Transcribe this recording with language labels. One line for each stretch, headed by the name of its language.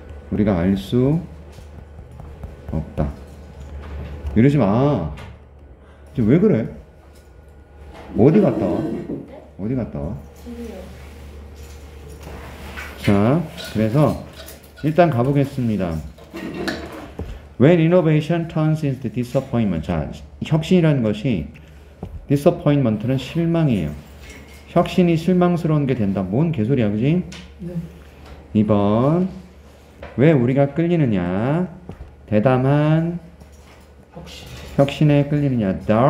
Korean: 우리가 알 수 없다. 이러지 마. 지금 왜 그래? 어디 갔다 와? 어디 갔다 와? 자, 그래서 일단 가보겠습니다.
English: When innovation turns into disappointment.
Korean: 자, 혁신이라는 것이 disappointment는 실망이에요. 혁신이 실망스러운 게 된다. 뭔 개소리야, 그지? 네. 2번. 왜 우리가 끌리느냐? 대담한 혁신에 끌리느냐?